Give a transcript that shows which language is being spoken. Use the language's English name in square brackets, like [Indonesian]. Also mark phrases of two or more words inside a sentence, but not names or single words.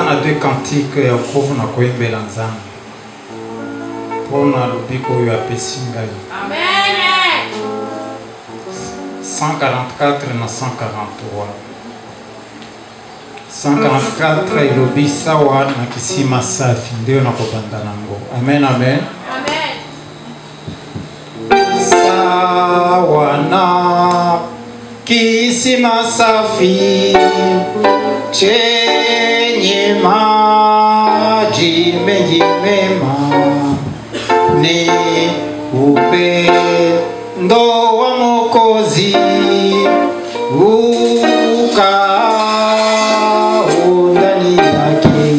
[Swahili] tuimbe kantike ya wokovu na kuimbela Nzambe. [Lingala] Pona lubiko oyo apesi ngai. Amen. 144 na 143. [Swahili] 144 ilobi sawa na kisima safi ndio [Lingala] nakobanda nango. [Swahili] Amen, amen. Amen. Sawa na kisima safi chenye maji mengi mema, ni upendo wa Mwokozi ukao ndani yake.